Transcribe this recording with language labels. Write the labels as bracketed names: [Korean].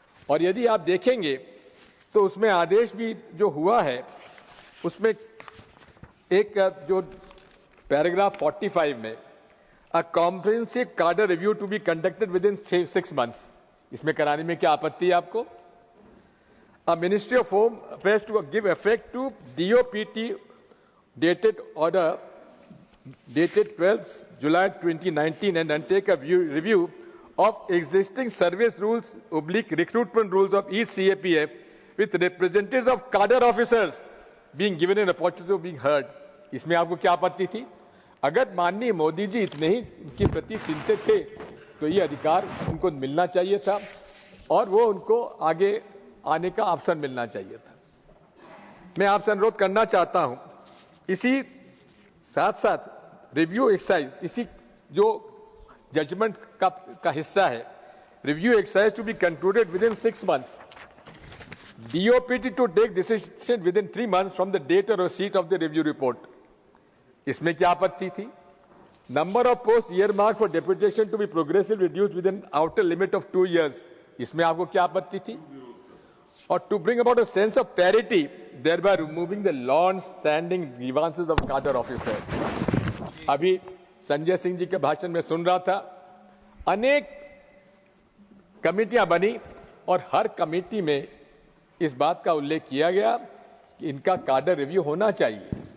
[Hindi] और यदि आप देखेंगे तो उसमें आदेश भी जो हुआ है उसमें एक जो पैराग्राफ 45 में [English] a comprehensive cadre review to be conducted within 6 months, [Hindi] इसमें कराने में क्या आपत्ति है आपको? [English] A ministry of home affairs to give effect to DOPT dated order dated 12th July 2019 and undertake a review of existing service rules / recruitment rules of each CAPF with representatives of cadre officers being given an opportunity of being heard. [Hindi] इसमें आपको क्या आपत्ति थी? अगर माननीय मोदी जी इतने ही उनके प्रति चिंतित थे तो ये अधिकार उनको मिलना चाहिए था और वो उनको आगे आने का अवसर मिलना चाहिए था। मैं आपसे अनुरोध करना चाहता हूं, इसी साथ साथ रिव्यू एक्सरसाइज, इसी जो जजमेंट का हिस्सा है, [English] Review exercise to be concluded within 6 months, DOPT to take decision within 3 months from the date or receipt of the review report. [Hindi] इसमें क्या आपत्ति थी? [English] Number of posts earmarked for deputation to be progressively reduced within outer limit of 2 years. [Hindi] इसमें आपको क्या आपत्ति थी? [English] और to bring about a sense of parity, thereby removing the long-standing grievances of cadre officers. [Hindi] अभी संजय सिंह जी के भाषण में सुन रहा था, अनेक कमेटियां बनी और हर कमेटी में इस बात का उल्लेख किया गया कि इनका काडर रिव्यू होना चाहिए।